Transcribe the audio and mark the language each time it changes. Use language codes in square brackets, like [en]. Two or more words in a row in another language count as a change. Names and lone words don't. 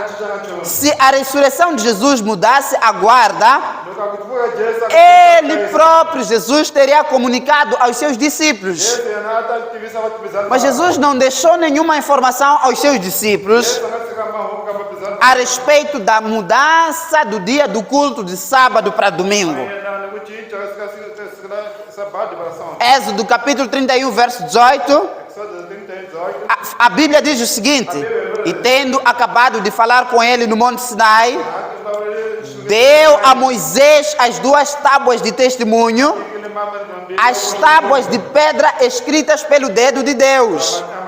[pt] Se a ressurreição de Jesus mudasse a guarda, ele próprio, Jesus, teria comunicado aos seus discípulos. Mas Jesus não deixou nenhuma informação aos seus discípulos a respeito da mudança do dia do culto de sábado para domingo. [ts] mayelana ku cinca siku ra sabado para sonto. [pt] Êxodo capítulo 31, verso 18. Exodus 30:18. A Bíblia diz o seguinte: e tendo acabado de falar com ele no Monte Sinai, deu a Moisés as 2 tábuas de testemunho, as tábuas de pedra escritas pelo dedo de Deus.